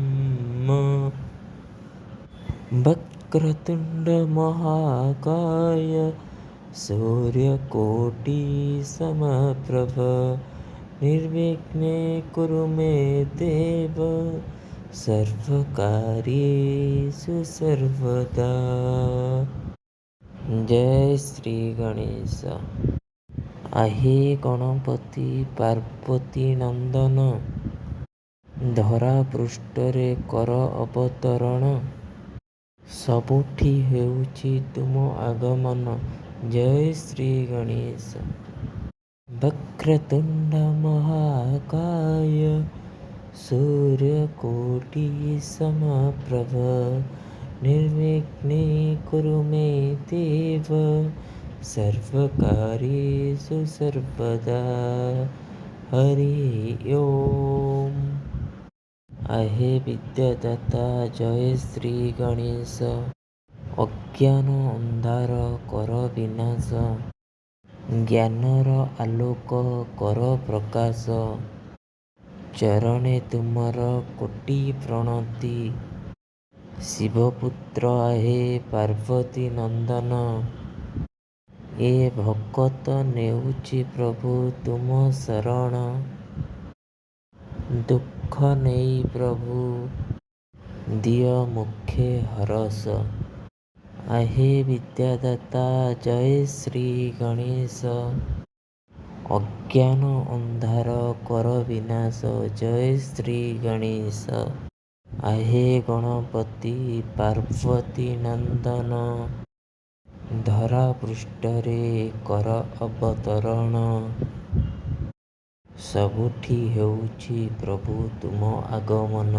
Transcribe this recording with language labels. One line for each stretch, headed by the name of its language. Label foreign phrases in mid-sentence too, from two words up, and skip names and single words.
Sanskrit: वक्रतुण्डमहाकाय सूर्यकोटिसमप्रभ निर्विघ्ने कुरु मे देव सर्वकार्येषु सर्वदा।
Odia: ଜୟ ଶ୍ରୀ ଗଣେଶ। ଆହେ ଗଣପତି ପାର୍ବତୀ ନନ୍ଦନ ଧରା ପୃଷ୍ଠରେ କର ଅବତରଣ ସବୁଠି ହେଉଛି ତୁମ ଆଗମନ। ଜୟ ଶ୍ରୀ ଗଣେଶ।
Sanskrit: वक्रतुंड महाकाय सूर्यकोटि समप्रभ निर्विघ्ने कुरु मे देव सर्वकार्येषु सर्वदा। हरि ओम।
Odia: ଆହେ ବିଦ୍ୟାଦାତା ଜୟ ଶ୍ରୀ ଗଣେଶ। ଅଜ୍ଞାନ ଅନ୍ଧାର କର ବିନାଶ ଜ୍ଞାନର ଆଲୋକ କର ପ୍ରକାଶ ଚରଣେ ତୁମର କୋଟି ପ୍ରଣତି ଶିବପୁତ୍ର ଆହେ ପାର୍ବତୀ ନନ୍ଦନ ଏ ଭକ୍ତ ନେଉଛି ପ୍ରଭୁ ତୁମ ଶରଣ ଦୁଖ ନେଇ ପ୍ରଭୁ ଦିଅ ମୁଖେ ହରଷ। ଆହେ ବିଦ୍ୟାଦାତା ଜୟ ଶ୍ରୀ ଗଣେଶ। ଅଜ୍ଞାନ ଅନ୍ଧାର କର ବିନାଶ ଜୟ ଶ୍ରୀ ଗଣେଶ। ଆହେ ଗଣପତି ପାର୍ବତୀ ନନ୍ଦନ ଧରା ପୃଷ୍ଠରେ କର ଅବତରଣ ସବୁଠି ହେଉଛି ପ୍ରଭୁ ତୁମ ଆଗମନ।